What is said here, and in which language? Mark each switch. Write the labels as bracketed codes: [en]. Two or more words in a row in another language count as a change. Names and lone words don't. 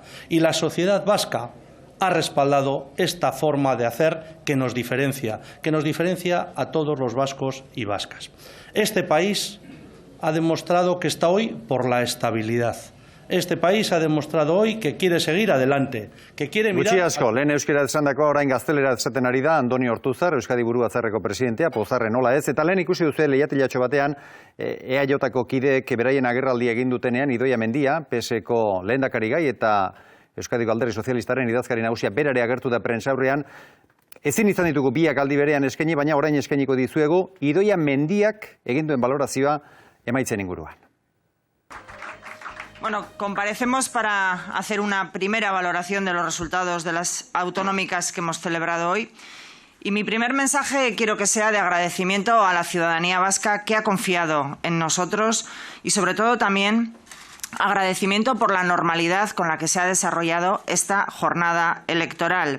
[es] Y la sociedad vasca ha respaldado esta forma de hacer que nos diferencia a todos los vascos y vascas. Este país ha demostrado que está hoy por la estabilidad. Este país ha demostrado hoy que quiere seguir adelante, que quiere mirar... [eu] Gutxi asko, lehen euskera esandakoa orain gaztelera esaten ari da Andoni Ortuzar, Euskadi Buru Batzarreko presidentea, pozarren nola ez, eta lehen ikusi duzu lehiatilatxo batean EAJ-ko kideek beraien agerraldi egin dutenean Idoia Mendia, PSeko lehendakari gai eta Euskadiko Alderdi Sozialistaren idazkari nagusia berare agertu da prentsaurrean. Ezin izan ditugu biak aldi berean eskaini, baina orain eskainiko dizuegu Idoia Mendiak egin duen balorazioa emaitzen inguruan. [es] Bueno, comparecemos para hacer una primera valoración de los resultados de las autonómicas que hemos celebrado hoy. Y mi primer mensaje quiero que sea de agradecimiento a la ciudadanía vasca que ha confiado en nosotros y sobre todo también agradecimiento por la normalidad con la que se ha desarrollado esta jornada electoral.